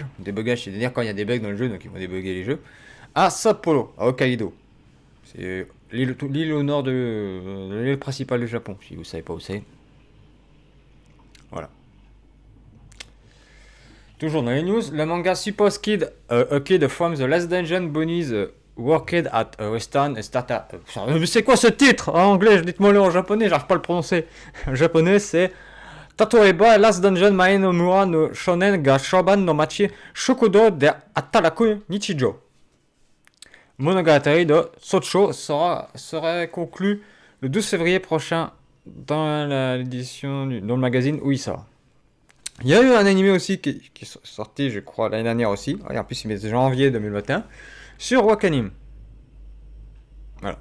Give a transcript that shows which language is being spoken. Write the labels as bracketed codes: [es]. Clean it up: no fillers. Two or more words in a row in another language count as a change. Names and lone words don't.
[fr] Débugage, c'est-à-dire quand il y a des bugs dans le jeu, donc ils vont débugger les jeux. À Sapporo, à Hokkaido. C'est l'île au nord de l'île principale du Japon, si vous savez pas où c'est. Voilà. Toujours dans les news, le manga Suppose Kid, a kid from the last dungeon bunnies worked at Western Starter. Mais c'est quoi ce titre en anglais? Dites-moi-le en japonais, j'arrive pas à le prononcer. En japonais, c'est Tatoeba Last Dungeon Mae no Mura no Shonen ga Shoban no Machi Shokudo de Ataraku Nichijo. Monogatari de Socho serait conclu le 12 février prochain dans l'édition dans le magazine Uisa. Il y a eu un animé aussi qui est sorti, je crois, l'année dernière aussi. En plus, il met janvier 2021 sur Wakanim. Voilà.